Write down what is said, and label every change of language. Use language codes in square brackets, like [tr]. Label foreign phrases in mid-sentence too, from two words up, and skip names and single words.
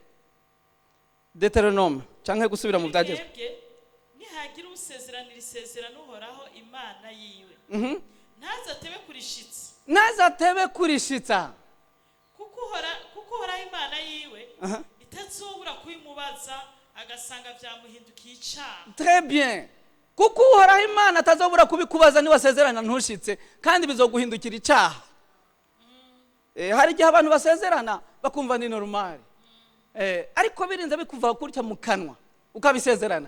[rn] Deuteronome canke gusubira mu byagezwe. Nihagira usezeranira isezerano uhoraho Imana yiwe. Ntazatebe kurishitsa. Ntazatebe kurishitsa. Kuko uhora Imana yiwe itazobura kubimubaza agasanga byamuhindukiye icyaha. [fr] Très bien. [rn] Kuko uhora Imana atazobura kubikubaza ni wasezerana ntushitse kandi bizoguhindukira icyaha. Hari gihe abantu basezerana bakumva ni normal. Ariko birinze bikuva kurya mu kanwa ukabisezerana.